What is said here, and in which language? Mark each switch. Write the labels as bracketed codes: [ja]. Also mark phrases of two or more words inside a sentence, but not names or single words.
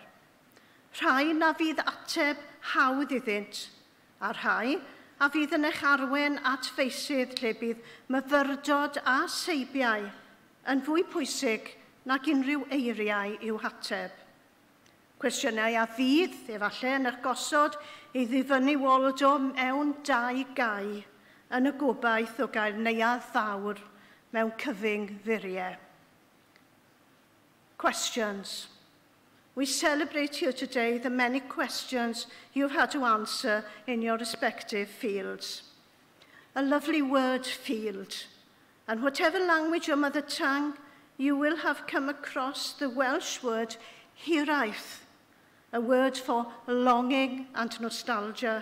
[cy] Rhai na fydd ateb hawdd iddynt, a rhai a fydd yn eich arwen at feisydd lle bydd myfyrdod a seibiau yn fwy pwysig nag unrhyw eiriau i'w hateb. Cwestiynau a fydd, efallai, yn eich gosod I ddifynnu Waldo mewn dau gau yn y gobaith o gael neuadd fawr mewn cyfyng furiau. [en] Questions. We celebrate here today the many questions you've had to answer in your respective fields. A lovely word, field. And whatever language your mother tongue, you will have come across the Welsh word hiraeth, a word for longing and nostalgia.